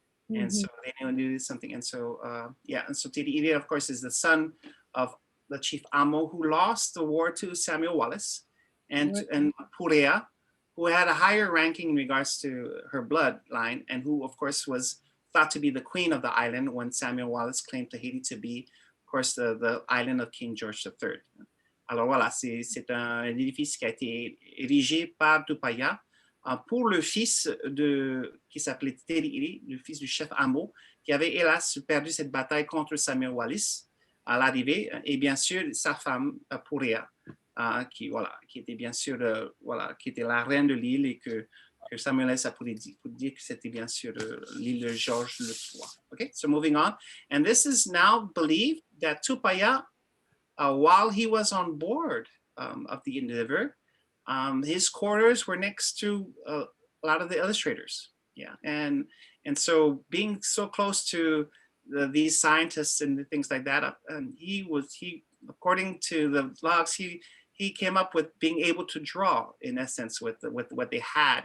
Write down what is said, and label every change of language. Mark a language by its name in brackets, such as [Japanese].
[English] And so they knew something. And so, yeah, and so Ter'irere, of course, is the son of the chief Amo, who lost the war to Samuel Wallace, and Purea, who had a higher ranking in regards to her bloodline, and who, of course, was thought to be the queen of the island when Samuel Wallace claimed Tahiti to be, of course, the island of King George III. [French] Alors voilà, c'est un édifice qui a été érigé par Tupaya pour le fils qui s'appelait Ter'ire, le fils du chef Amo, qui avait hélas perdu cette bataille contre Samuel Wallace à l'arrivée, et bien sûr sa femme Purea, qui était bien sûr qui était la reine de l'île, et que Samuel Wallace a pour dire que c'était bien sûr l'île de George III. [English] Okay, so moving on, and this is now believed that Tupaya, while he was on board of the Endeavour, his quarters were next to a lot of the illustrators. Yeah, and so being so close to these scientists and things like that, he according to the logs, he came up with being able to draw, in essence, with what they had.